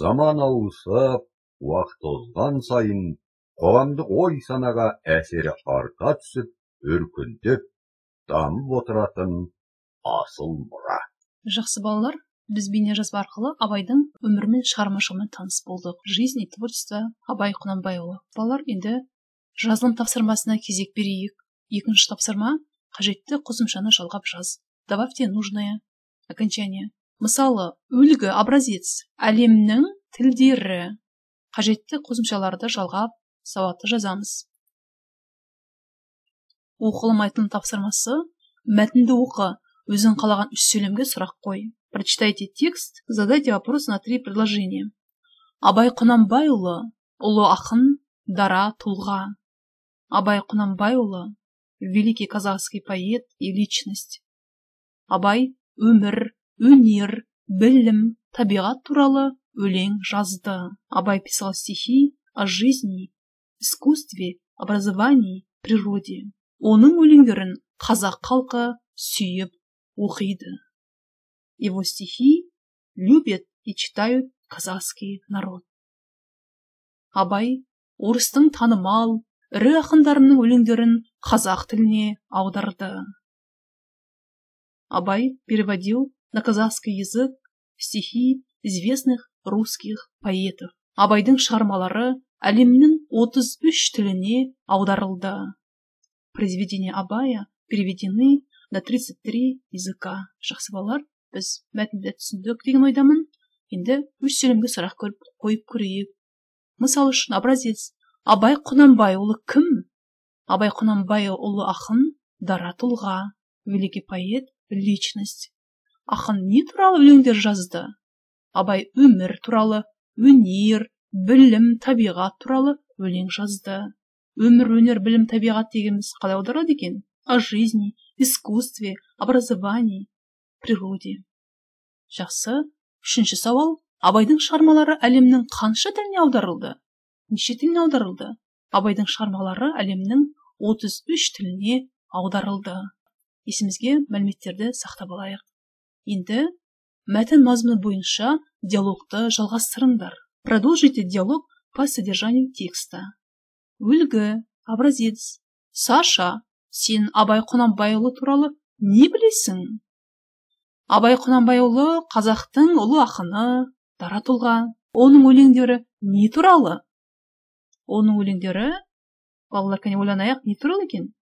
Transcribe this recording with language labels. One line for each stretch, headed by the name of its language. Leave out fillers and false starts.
Kazakh: Заман ауысып, уақыт озған сайын қоғамдық ой санаға әсері арта түсіп, өркендеп, дамып отыратын асыл мұра. Жақсы балалар, біз бейнежазба арқылы Абайдың өмірі мен шығармашылығымен таныс болдық.
Russian: Жизнь и творчество
Kazakh: Абай Құнанбайұлы. Балалар, енді жазылым тапсырмасына кезек берейік. Екінші тапсырма: қажетті қосымшаны жалғап жаз.
Russian: Добавьте нужное окончание.
Kazakh: Мысалы, үлгі, образец, әлемнің тілдері. Қажетті қосымшаларды жалғап, сауатты жазамыз. Оқылым айтылым тапсырмасы: мәтінді оқы, өзің қалаған үш сөйлемге сұрақ қой.
Russian: Прочитайте текст, задайте вопрос на 3 предложения.
Kazakh: Абай Құнанбайұлы ұлы ақын, дара тұлға.
Russian: Абай Құнанбайұлы великий казахский поэт и личность.
Kazakh: Абай өмір, өнер, білім, табиғат туралы өлең жазды.
Russian: Абай писал стихи о жизни, искусстве, образовании, природе.
Kazakh: Оның өлеңдерін қазақ халқы сүйіп оқиды.
Russian: Его стихи любят и читают казахский народ.
Kazakh: Абай орыстың танымал, ірі ақындарының өлеңдерін қазақ тіліне аударды.
Russian: Абай переводил на казахский язык стихи известных русских поэтов.
Kazakh: Абайдың шығармалары әлемнің 33 тіліне аударылды.
Russian: Произведения Абая переведены на 33 языка.
Kazakh: Жақсы балалар, біз мәтінді түсіндік деген ойдамын. Енді үш сөйлемге сұрақ қойып көрейік. Мысал үшін, образец: Абай Құнанбайұлы кім? Абай Құнанбайұлы ақын, дара тұлға,
Russian: великий поэт, личность.
Kazakh: Ақын не туралы өлеңдер жазды? Абай өмір туралы, өнер, білім, табиғат туралы өлең жазды. Өмір, өнер, білім, табиғат дегеніміз қалай аударылады екен?
Russian: О жизни, искусстве, образовании, природе.
Kazakh: Жақсы. Үшінші сауал: Абайдың шығармалары әлемнің қанша тіліне аударылды? Неше тіліне аударылды? Абайдың шығармалары әлемнің 33 тіліне аударылды. Есімізге мәліметтерді сақтап алайық. Енді мәтін мазмұны бойынша диалогты жалғастырыңдар.
Russian: Продолжите диалог по содержанию текста.
Kazakh: Үлгі, образец: Саша, сен Абай Құнанбайұлы туралы не білесің? Абай Құнанбайұлы қазақтың ұлы ақыны, дара тұлға. Оның өлеңдері не туралы? Оның өлеңдері, балалар, кәне ойланайық, не туралы екен?